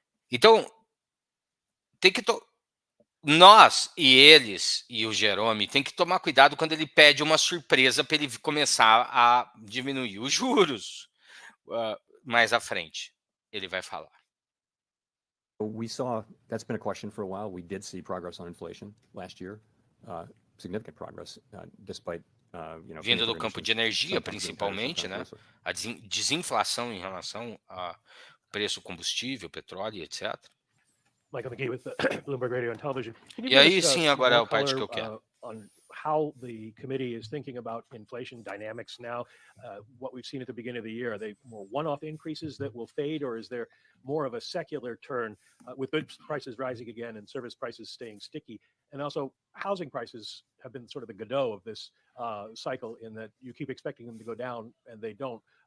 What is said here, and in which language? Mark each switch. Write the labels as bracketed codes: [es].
[pt] Então, tem que nós e eles e o Jerome tem que tomar cuidado quando ele pede uma surpresa para ele começar a diminuir os juros mais à frente. Ele vai falar. [en] We saw, that's been a question for a while. We did see progress on inflation last year, significant progress, despite, [pt] vindo do campo de energia, principalmente, né? A desinflação em relação a preço combustível, petróleo, etc. [en] Michael McGee with Bloomberg Radio and Television. [pt] E aí sim, agora é a parte que eu quero. [en] On how the committee is thinking about inflation dynamics now. What we've seen at the beginning of the year, are they more one-off increases that will fade, or is there more of a secular turn with goods prices rising again and service prices staying sticky? And also, housing prices have been sort of the Godot of this cycle, in that you keep expecting them to go down and they don't.